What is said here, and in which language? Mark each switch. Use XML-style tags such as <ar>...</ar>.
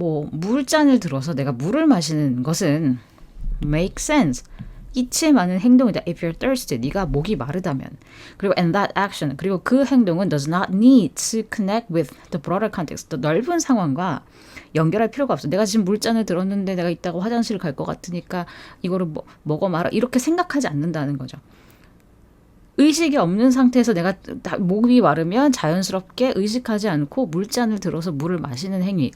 <ko>물잔을 들어서 내가 물을 마시는 것은</ko> <en>make sense.</en> <ko>이치에 많은 행동이다.</ko> <en>If you're thirsty,</en> <ko>네가 목이 마르다면.</ko> <en>그리고 and that action.</en> <ko>그리고 그 행동은</ko> <en>does not need to connect with the broader context.</en> <ko>더 넓은 상황과 연결할 필요가 없어. 내가 지금 물잔을 들었는데 내가 이따가 화장실 갈 것 같으니까 이거를 먹어 말아. 이렇게 생각하지 않는다는 거죠. 의식이 없는 상태에서 내가 목이 마르면 자연스럽게 의식하지 않고 물잔을 들어서 물을 마시는 행위.</ko>